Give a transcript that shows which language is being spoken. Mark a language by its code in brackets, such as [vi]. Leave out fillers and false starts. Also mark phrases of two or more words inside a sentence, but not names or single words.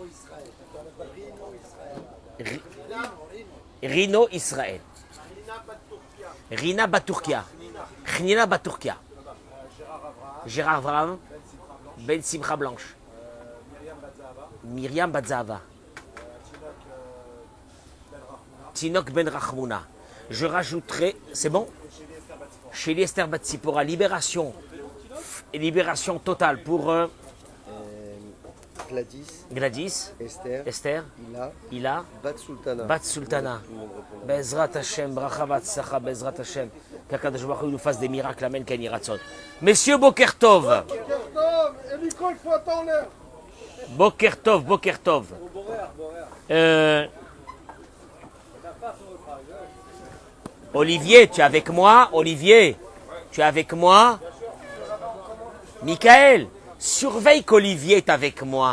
[fr] Rino Israël, Rina Baturkia, Chnina Baturkia, Gérard Avram, Ben Simcha Blanche, Myriam Batzava, Tinok Ben Rachmouna. Je rajouterai, c'est bon? Chez Esther Batsipora, libération totale pour Gladys, Esther, Ila, Bat Sultana. [he] בעזרת השם ברכה והצלחה בעזרת השם. [fr] Qu' [he] הקדוש ברוך הוא [fr] nous fasse des miracles, Amen, [he] כן יהי רצון. [fr] Messieurs, [he] בוקר טוב. בוקר טוב. [fr] Olivier, tu es avec moi? Michael, surveille qu'Olivier est avec moi.